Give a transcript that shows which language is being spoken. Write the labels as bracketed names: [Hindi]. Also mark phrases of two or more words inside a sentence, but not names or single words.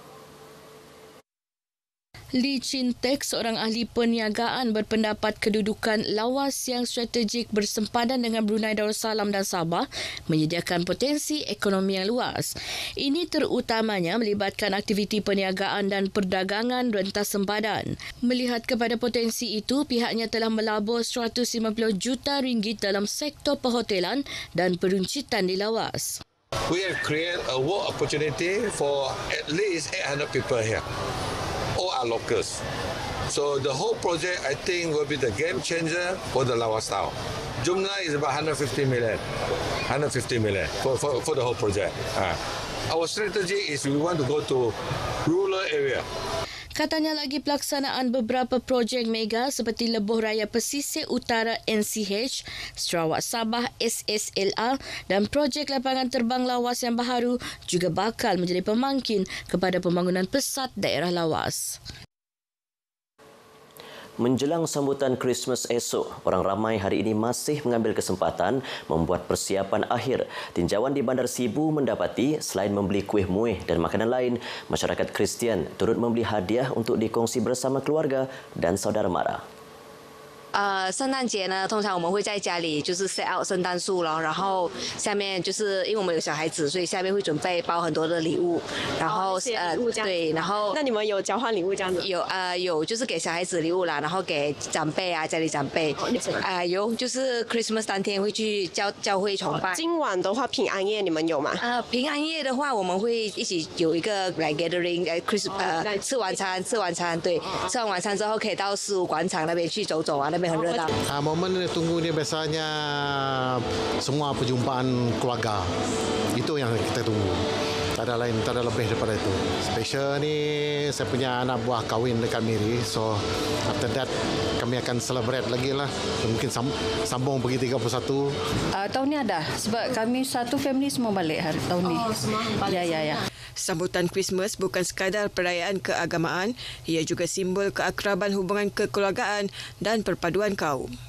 [Malay] Lee Chin Tek, seorang ahli perniagaan, berpendapat kedudukan lawas yang strategik bersempadan dengan Brunei Darussalam dan Sabah menyediakan potensi ekonomi yang luas. Ini terutamanya melibatkan aktiviti perniagaan dan perdagangan rentas sempadan. Melihat kepada potensi itu, pihaknya telah melabur 150 juta ringgit dalam sektor perhotelan dan peruncitan di lawas. [English] We have created a work opportunity for at least 800 people here. All are locals. So the whole project, I think, will be the game changer for the Lawas Town. Jumlah is about 150 million. 150 million for the whole project. Our strategy is we want to go to rural area. [Malay] Katanya lagi pelaksanaan beberapa projek mega seperti Lebuh Raya Pesisir Utara NCH, Sarawak Sabah SSLR dan projek lapangan terbang lawas yang baharu juga bakal menjadi pemangkin kepada pembangunan pesat daerah lawas. Menjelang sambutan Christmas esok, orang ramai hari ini masih mengambil kesempatan membuat persiapan akhir. Tinjauan di Bandar Sibu mendapati selain membeli kuih muih dan makanan lain, masyarakat Kristian turut membeli hadiah untuk dikongsi bersama keluarga dan saudara mara. [Chinese] 圣诞节呢，通常我们会在家里就是 [English] set out [Chinese] 圣诞树了，然后下面就是因为我们有小孩子，所以下面会准备包很多的礼物，然后对，然后那你们有交换礼物这样子？有就是给小孩子礼物啦，然后给长辈啊，家里长辈有就是 Christmas 当天会去教会崇拜。今晚的话，平安夜你们有吗？平安夜的话，我们会一起有一个来 gathering， 吃晚餐，对，吃完晚餐之后可以到15广场那边去走走啊，那边很热闹。 [Malay] Momen tunggu ni biasanya semua perjumpaan keluarga. Itu yang kita tunggu. Tak ada lain, tak ada lebih daripada itu. Special ni saya punya anak buah kahwin dekat Miri. [English] So after that [Malay] kami akan celebrate lagi lah. Mungkin sambung pergi 31. Tahun ni ada sebab kami satu family semua balik hari tahun ni. Semua balik. Ya. Sambutan Christmas bukan sekadar perayaan keagamaan, ia juga simbol keakraban hubungan kekeluargaan dan perpaduan kaum.